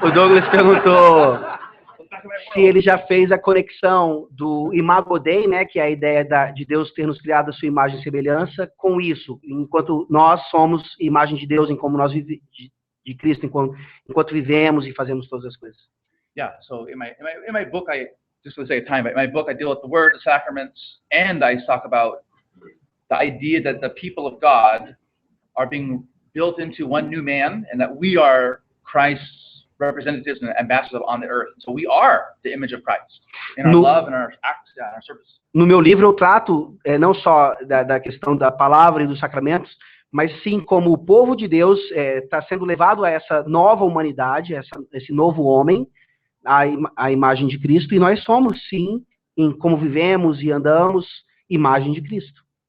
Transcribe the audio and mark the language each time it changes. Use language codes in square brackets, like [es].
[pt] o Douglas perguntou se ele já fez a conexão do Imago Dei, né, que é a ideia de Deus ter nos criado a sua imagem e semelhança, com isso, enquanto nós somos imagem de Deus, em como nós de Cristo, enquanto vivemos e fazemos todas as coisas. [en] Yeah. So in my book, I just to save time, but in my book I deal with the Word, the sacraments, and I talk about the idea that the people of God are being built into one new man, and that we are Christ's representatives and ambassadors on the earth. So we are the image of Christ in our love and our acts and our service. [pt] No meu livro eu trato não só da questão da palavra e dos sacramentos, mas sim como o povo de Deus está sendo levado a essa nova humanidade, esse novo homem, a imagem de Cristo, e nós somos, sim, em como vivemos e andamos, imagem de Cristo.